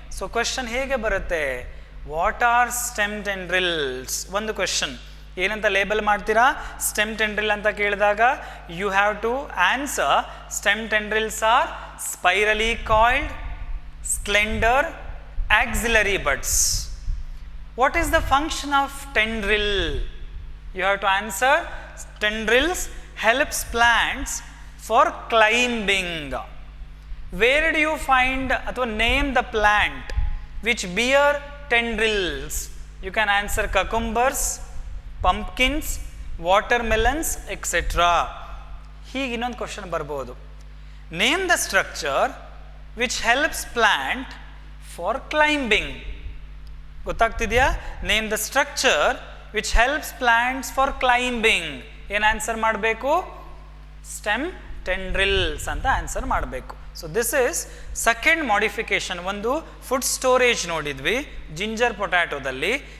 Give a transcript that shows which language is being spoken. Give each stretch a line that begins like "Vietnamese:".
English: so question
Kannada: ಹೇಗೆ ಬರುತ್ತೆ?
English: What are stem tendrils?
Kannada: ಒಂದು ಕ್ವೆಶನ್ ಏನಂತ ಲೇಬಲ್ ಮಾಡ್ತೀರಾ?
English: stem tendril
Kannada: ಅಂತ ಕೇಳಿದಾಗ
English: You have to answer stem tendrils are spirally coiled, slender, axillary buds. What is the function of tendril? You have to answer tendrils helps plants for climbing. Where do you find or name the plant which bear tendrils? You can answer cucumbers, pumpkins, watermelons, etc.
Kannada: ಹೀಗೆ ಇನ್ನೊಂದು question ಬರ್ಬೋದು.
English: Name the structure which helps plant for climbing.
Kannada: ಗೊತ್ತಾಗ್ತಿದೆಯಾ?
English: Name the structure which helps plants for climbing.
Kannada: ಏನು answer ಮಾಡಬೇಕು?
English: stem tendrils
Kannada: ಅಂತ answer ಮಾಡಬೇಕು.
English: So this is second modification.
Kannada: ಒಂದು food storage ನೋಡಿದ್ವಿ ginger ಪೊಟ್ಯಾಟೋದಲ್ಲಿ.